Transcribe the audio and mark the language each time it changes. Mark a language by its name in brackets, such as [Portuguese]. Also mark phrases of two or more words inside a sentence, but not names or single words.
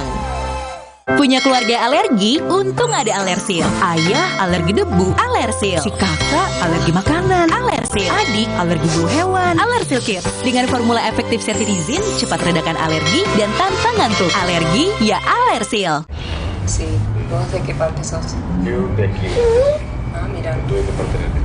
[Indonesian] Punya keluarga alergi? Untung ada Alersil. Ayah alergi debu, Alersil. Si kakak alergi makanan, Alersil. Adik alergi bulu hewan, Alersil Kids. Dengan formula efektif cetirizin, cepat redakan alergi dan tanpa ngantuk. Alergi ya Alersil. [Spanish] Sí, ¿vos de qué parte sos? Yo de aquí. Ah, mira. ¿Tú de qué parte eres?